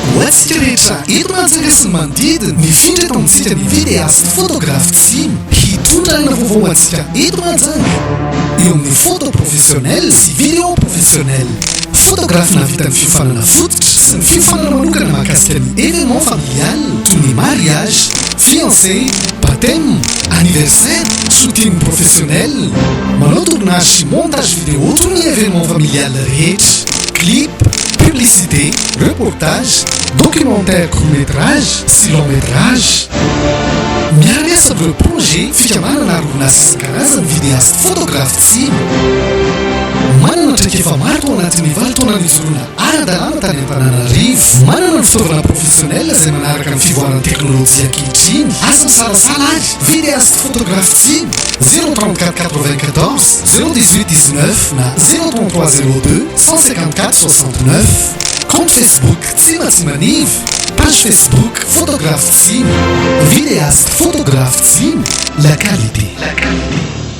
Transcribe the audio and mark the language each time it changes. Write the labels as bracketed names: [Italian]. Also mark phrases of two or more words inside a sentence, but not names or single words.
[Malagasy] antsika rehetra eto manjaka sy ny manodidina mifindra eto amintsika ny [French] vidéaste photographe [Malagasy] tsimy hitondrana vaovao antsika eto manjaka eo amin'ny [French] photo professionnel [Malagasy] sy [French] vidéo professionnel photographe [Malagasy] navita ny fiofanana fototra sy ny fiofanana manokana mahakasika ny [French] événement familial [Malagasy] toy ny [French] mariage fiancé baptême anniversaire shooting professionnel [Malagasy] manao tournage sy [French] montage vidéo [Malagasy] toy ny [French] événement familial [Malagasy] rehetra [French] clip publicité reportage documentaire court-métrage [Malagasy] sy long-métrage miaramiasa amin'ireo projet fikamanana aronasa sy karazany [French] vidéaste photographe [Malagasy] tsimy manana ndraiky efa maro tao anatin'ny valitaona nizorona ara-dalàna tany Antananarivo manana ny fitaovana professionnel izay manaraka ny fivoaran'ny teknôlôjia ankehitriny aza misalasala ary [French] vidéaste photographe [Malagasy] tsimy 034 94 018 19 na 033 02 154 69 [French] compte Facebook [Malagasy] Tsima Tsimanivo [French] page Facebook photographe [Malagasy] Tsima [French] vidéaste photographe [Malagasy] Tsima [French] la qualité